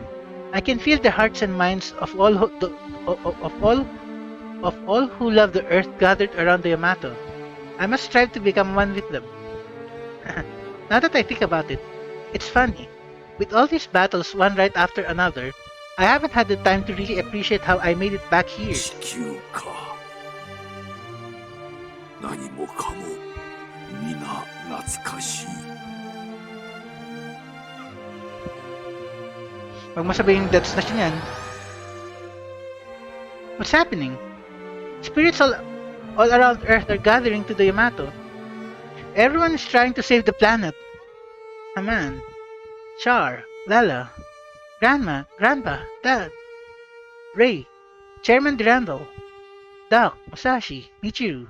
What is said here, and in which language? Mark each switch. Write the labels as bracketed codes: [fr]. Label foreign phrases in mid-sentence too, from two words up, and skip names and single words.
[en] I can feel the hearts and minds of all who love the earth gathered around the Yamato. I must strive to become one with them. Now that I think about it, it's funny. With all these battles one right after another, I haven't had the time to really appreciate how I made it back here. [ja] 地球か。何もかも皆懐かしい。 [tl] Huwag mo sabihin that's na siya yan. [en] What's happening? Spirits all around Earth are gathering to the Yamato. Everyone is trying to save the planet. Aman, Char, Lala, Grandma, Grandpa, Dad, Ray, Chairman Durandal, Doc, Masashi, Michiru.